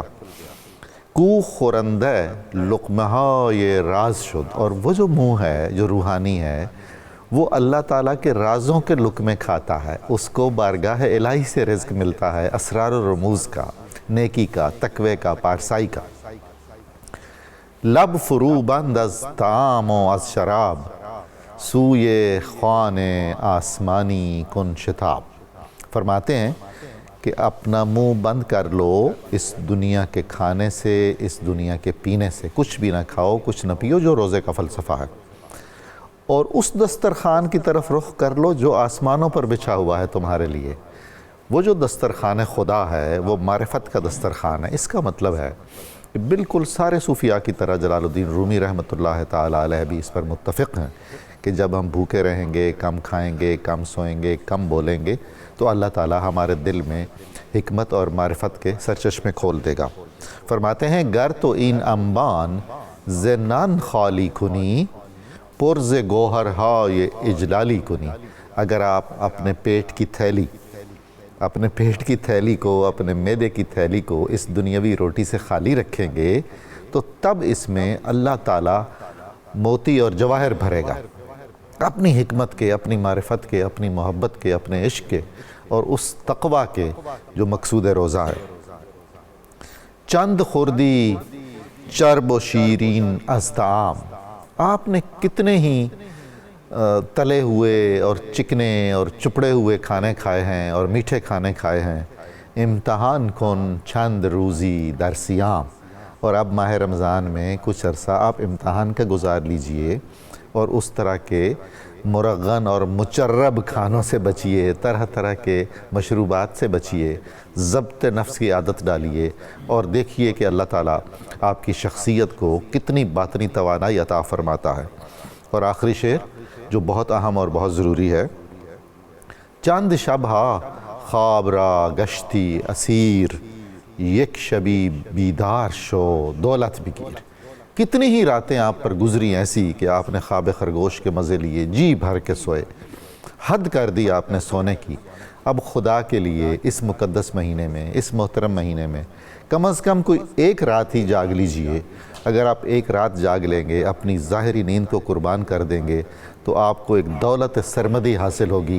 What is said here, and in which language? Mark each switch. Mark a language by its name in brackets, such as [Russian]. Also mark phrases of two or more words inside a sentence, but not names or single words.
[Persian] کو خورندہ لقمہ یہ راز شد، [Urdu] اور وہ جو منہ ہے جو روحانی ہے وہ اللہ تعالیٰ کے رازوں کے لقمے کھاتا ہے، اس کو بارگاہ الہی سے رزق ملتا ہے، اسرار و رموز کا، نیکی کا، تقوی کا، پارسائی کا۔ [Persian] لب فرو بند از طعام و از شراب، سوئے خوان آسمانی کن شتاب۔ [Urdu] فرماتے ہیں کہ اپنا منہ بند کر لو اس دنیا کے کھانے سے، اس دنیا کے پینے سے، کچھ بھی نہ کھاؤ کچھ نہ پیو، جو روزے کا فلسفہ ہے، اور اس دسترخوان کی طرف رخ کر لو جو آسمانوں پر بچھا ہوا ہے تمہارے لیے۔ وہ جو دسترخوان خدا ہے وہ معرفت کا دسترخوان ہے۔ اس کا مطلب ہے کہ بالکل سارے صوفیاء کی طرح جلال الدین رومی رحمۃ اللہ تعالیٰ علیہ بھی اس پر متفق ہیں کہ جب ہم بھوکے رہیں گے، کم کھائیں گے، کم سوئیں گے، کم بولیں گے، تو اللہ تعالیٰ ہمارے دل میں حکمت اور معرفت کے سرچشمے کھول دے گا۔ فرماتے ہیں [Persian] گر تو این انبان زنان خالی کنی، پرز گوہر ہائے اجلالی کنی، [Urdu] اگر آپ اپنے پیٹ کی تھیلی کو، اپنے معدے کی تھیلی کو اس دنیاوی روٹی سے خالی رکھیں گے تو تب اس میں اللہ تعالیٰ موتی اور جواہر بھرے گا، اپنی حکمت کے، اپنی معرفت کے، اپنی محبت کے، اپنے عشق کے اور اس تقوی کے جو مقصود روزہ ہے۔ [Persian] چند خوردی چرب و شیرین از طعام، [Urdu] آپ نے کتنے ہی تلے ہوئے اور چکنے اور چپڑے ہوئے کھانے کھائے ہیں اور میٹھے کھانے کھائے ہیں۔ [Persian] امتحان کن چند روزی در صیام، [Urdu] اور اب ماہ رمضان میں کچھ عرصہ آپ امتحان کا گزار لیجئے اور اس طرح کے مرغن اور مچرب کھانوں سے بچیے، طرح طرح کے مشروبات سے بچیے، ضبط نفس کی عادت ڈالیے، اور دیکھیے کہ اللہ تعالیٰ آپ کی شخصیت کو کتنی باطنی توانائی عطا فرماتا ہے۔ اور آخری شعر جو بہت اہم اور بہت ضروری ہے، [Persian] چند شبہ خواب را گشتی اسیر، یک شبی بیدار شو دولت بگیر، [Urdu] کتنی ہی راتیں آپ پر گزری ایسی کہ آپ نے خواب خرگوش کے مزے لیے، جی بھر کے سوئے، حد کر دی آپ نے سونے کی۔ اب خدا کے لیے اس مقدس مہینے میں، اس محترم مہینے میں کم از کم کوئی ایک رات ہی جاگ لیجئے۔ اگر آپ ایک رات جاگ لیں گے، اپنی ظاہری نیند کو قربان کر دیں گے، تو آپ کو ایک دولت سرمدی حاصل ہوگی۔